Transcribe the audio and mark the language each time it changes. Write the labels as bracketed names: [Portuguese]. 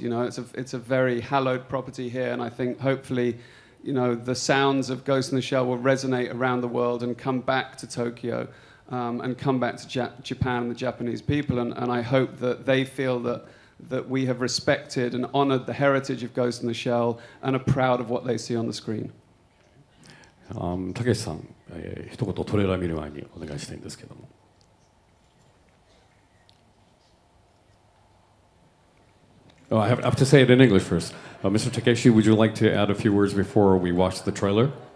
[English] It's a very hallowed property here, and I think hopefully the sounds of Ghost in the Shell will resonate around the world and come back to Tokyo and come back to Japan and the Japanese people. And I hope that they feel that we have respected and honored the heritage of Ghost in the Shell and are proud of what they see on the screen. [Japanese] たけしさん、一言トレーラー見る前にお願いしたいんですけども。 [English] Oh, I have to say it in English first. Mr. Takeshi, would you like to add a few words before we watch the trailer?